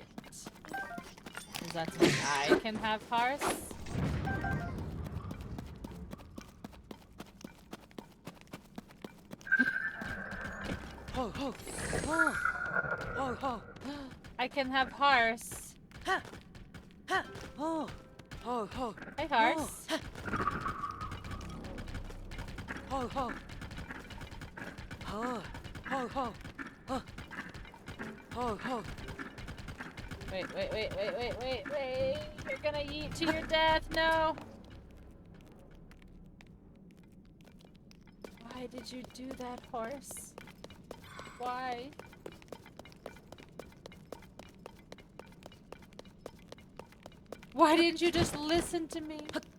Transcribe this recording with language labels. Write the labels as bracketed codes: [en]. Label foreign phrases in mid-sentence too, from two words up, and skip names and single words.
[en] Does that mean I can have horse? Ho ho ho ho ho. I can have horse. Ha ha ho ho ho. Hey, horse. Ho ho. Ho ho ho. Ho ho ho. Wait. You're gonna yeet to your death. No. Why did you do that, horse? Why? Why didn't you just listen to me?